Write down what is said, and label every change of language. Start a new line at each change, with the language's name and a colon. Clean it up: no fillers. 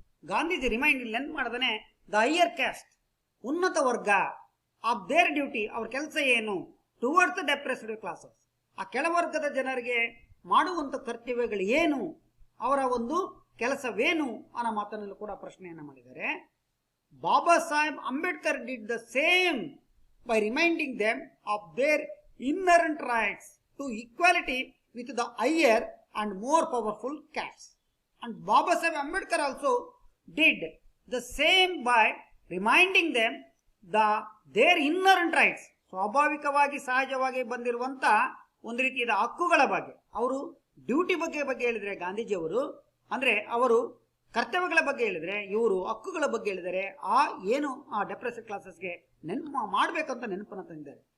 Kannada: Gandhiji remind ನೆನ್ಪು ಮಾಡಿದಾನೆ
English: the higher caste,
Kannada: ಉನ್ನತ ವರ್ಗ,
English: of their duty,
Kannada: ಅವ್ರ ಕೆಲಸ ಏನು,
English: towards the depressed classes,
Kannada: ಆ ಕೆಳವರ್ಗದ ಜನರಿಗೆ ಮಾಡುವಂಥ ಕರ್ತವ್ಯಗಳು ಏನು, ಅವರ ಒಂದು ಕೆಲಸವೇನು ಅನ್ನೋ ಮಾತನಲ್ಲೂ ಕೂಡ ಪ್ರಶ್ನೆಯನ್ನು ಮಾಡಿದ್ದಾರೆ.
English: Baba Saheb Ambedkar did the same by reminding them of their inherent rights to equality with the higher and more powerful caste. And Baba Saheb Ambedkar also did the same by reminding them their inherent rights.
Kannada: ಸ್ವಾಭಾವಿಕವಾಗಿ ಸಹಜವಾಗಿ ಬಂದಿರುವಂತ ಒಂದು ರೀತಿಯ ಹಕ್ಕುಗಳ ಬಗ್ಗೆ, ಅವರು duty ಬಗ್ಗೆ ಹೇಳಿದ್ರೆ ಗಾಂಧೀಜಿಯವರು, ಅಂದ್ರೆ ಅವರು ಕರ್ತವ್ಯಗಳ ಬಗ್ಗೆ ಹೇಳಿದ್ರೆ ಇವರು ಹಕ್ಕುಗಳ ಬಗ್ಗೆ ಹೇಳಿದರೆ ಆ ಏನು ಆ ಡೆಪ್ರೆಸ್ಡ್ ಕ್ಲಾಸಸ್ಗೆ ನೆನಪು ಮಾಡಬೇಕಂತ ನೆನಪನ್ನು ತಂದಿದ್ದಾರೆ.